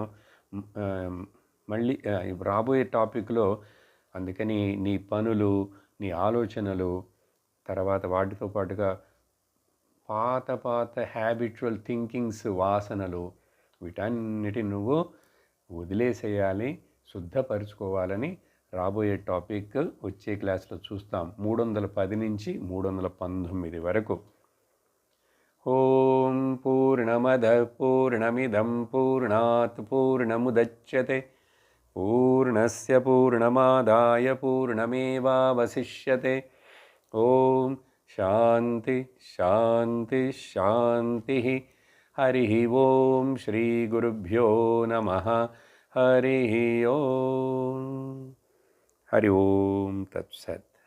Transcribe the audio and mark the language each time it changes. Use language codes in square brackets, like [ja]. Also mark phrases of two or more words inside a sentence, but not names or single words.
[te] మళ్ళీ రాబోయే టాపిక్లో అందుకని నీ పనులు, నీ ఆలోచనలు, తర్వాత వాటితో పాటుగా పాత [en] habitual thinkings, [te] వాసనలు, వీటన్నిటిని నువ్వు వదిలేసేయాలి, శుద్ధపరుచుకోవాలని రాబోయే టాపిక్ వచ్చే క్లాస్లో చూస్తాం. 310 నుంచి 319 వరకు. [sa] ఓం పూర్ణమద పూర్ణమిదం పూర్ణాత్ పూర్ణముదచ్యతే పూర్ణస్య పూర్ణమాదాయ పూర్ణమేవావశిష్యతే. ఓం శాంతి శాంతి శాంతి. హరి ఓం శ్రీ గురుభ్యో నమః. హరి ఓం. హరి ఓం తత్సత్.